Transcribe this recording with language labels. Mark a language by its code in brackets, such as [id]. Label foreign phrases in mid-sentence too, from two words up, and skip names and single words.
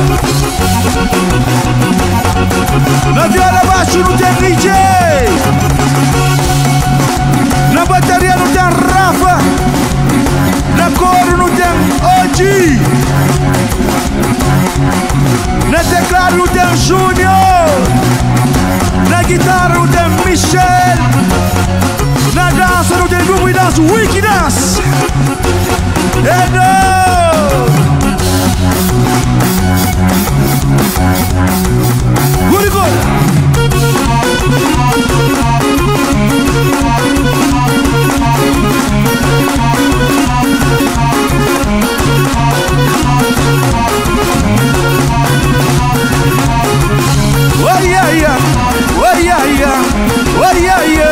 [pt] La viola baixo no tem DJ. Na bateria não tem Rafa. Na coro não tem OG. Na teclado não tem Júnior. Na guitarra não tem Michel. Na dança não tem grupo de dança Wiki Dance. [en] Good, good. Oh yeah yeah, oh yeah yeah, oh yeah yeah,